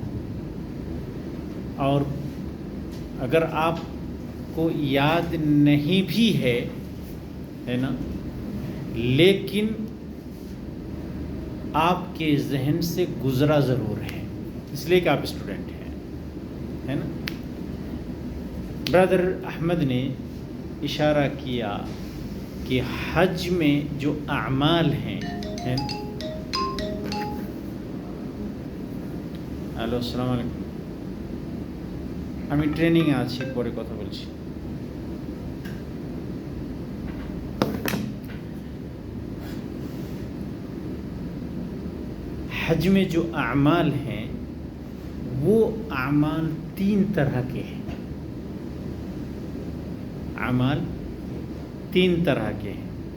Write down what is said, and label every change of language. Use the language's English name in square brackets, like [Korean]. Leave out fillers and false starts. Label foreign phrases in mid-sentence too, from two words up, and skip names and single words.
[Urdu] اور اگر آپ کو یاد نہیں بھی ہے نا، لیکن آپ کے ذہن سے گزرا ضرور ہے، اس لیے کہ آپ اسٹوڈنٹ ہیں، ہے نا. برادر احمد نے اشارہ کیا کہ حج میں جو اعمال ہیں، [Bangla] হ্যালো [Arabic] السلام عليكم, [Bangla] আমি ট্রেনিংয়ে আছি, পরে কথা বলছি. [Urdu] حج میں جو اعمال ہیں وہ اعمال 3 طرح کے ہیں. اعمال 3 طرح کے ہیں.